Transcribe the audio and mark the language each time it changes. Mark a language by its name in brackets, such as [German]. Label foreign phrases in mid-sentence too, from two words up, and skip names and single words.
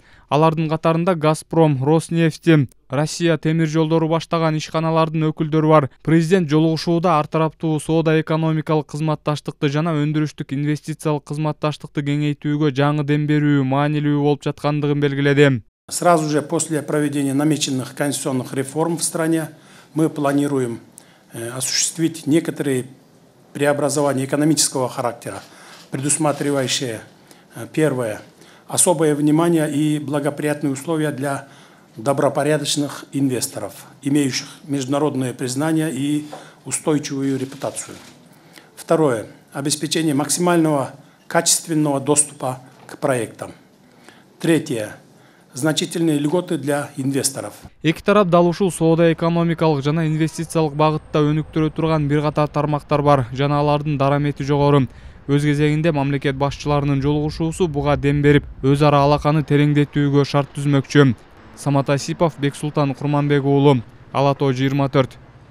[Kyrgyz] Алардын катарында Газпром, Роснефть, Россия темир жолдору баштаган ишканалардын өкүлдөрү бар. Президент жолугушууда ар тараптуу соода экономикалык кызматташтыкты жана өндүрүштүк инвестициялык кызматташтыкты кеңейтүүгө жаңы дем берүү маанилүү болуп жаткандыгын белгиледи. [Russian] Сразу же после проведения намеченных конституционных реформ в стране мы планируем осуществить некоторые преобразования экономического характера, предусматривающие, первое, особое внимание и благоприятные условия для добропорядочных инвесторов, имеющих международное признание и устойчивую репутацию. Второе, обеспечение максимального качественного доступа к проектам. Третье, значительные льготы для инвесторов. [Kyrgyz] Эки тарап дал ушул соода экономикалык жана инвестициялык багытта өнүктүрө турган бир катар тармактар бар жана алардын дарамети жогору. Өз кезегинде мамлекет башчыларынын жолугушуусу буга дем берип, өз ара алаканы тереңдетүүгө шарт түзмөкчү. Самат Асипов, Бексултан Курманбек уулу, Ала Тоо 24.